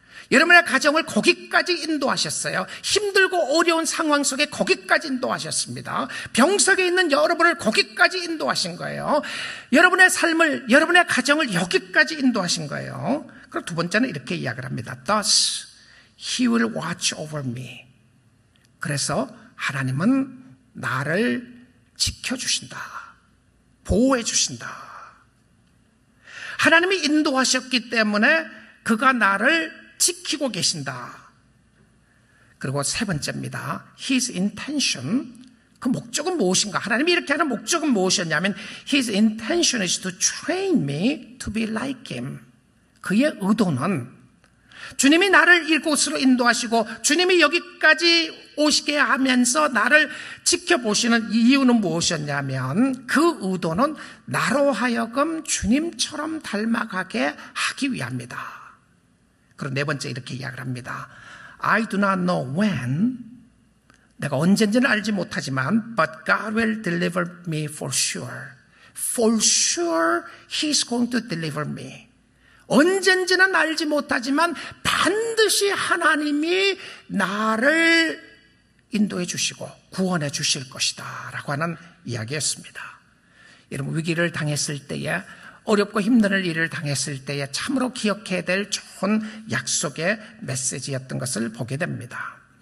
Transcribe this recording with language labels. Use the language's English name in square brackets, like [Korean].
[Korean] 여러분의 가정을 거기까지 인도하셨어요. 힘들고 어려운 상황 속에 거기까지 인도하셨습니다. 병석에 있는 여러분을 거기까지 인도하신 거예요. 여러분의 삶을, 여러분의 가정을 여기까지 인도하신 거예요. 그리고 두 번째는 이렇게 이야기를 합니다. [English] Thus He will watch over me. [Korean] 그래서 하나님은 나를 지켜주신다. 보호해주신다. 하나님이 인도하셨기 때문에 그가 나를 지키고 계신다. 그리고 세 번째입니다. [English] His intention, [Korean] 그 목적은 무엇인가? 하나님이 이렇게 하는 목적은 무엇이었냐면 [English] His intention is to train me to be like Him. [Korean] 그의 의도는 주님이 나를 이곳으로 인도하시고 주님이 여기까지 오시게 하면서 나를 지켜보시는 이유는 무엇이었냐면 그 의도는 나로 하여금 주님처럼 닮아가게 하기 위함이다. 그리고 네 번째 이렇게 이야기를 합니다. [English] I do not know when, [Korean] 내가 언젠지는 알지 못하지만 [English] but God will deliver me for sure. For sure He's going to deliver me. [Korean] 언젠지는 알지 못하지만 반드시 하나님이 나를 인도해 주시고 구원해 주실 것이다 라고 하는 이야기였습니다. 여러분, 위기를 당했을 때에, 어렵고 힘든 일을 당했을 때에 참으로 기억해야 될 좋은 약속의 메시지였던 것을 보게 됩니다.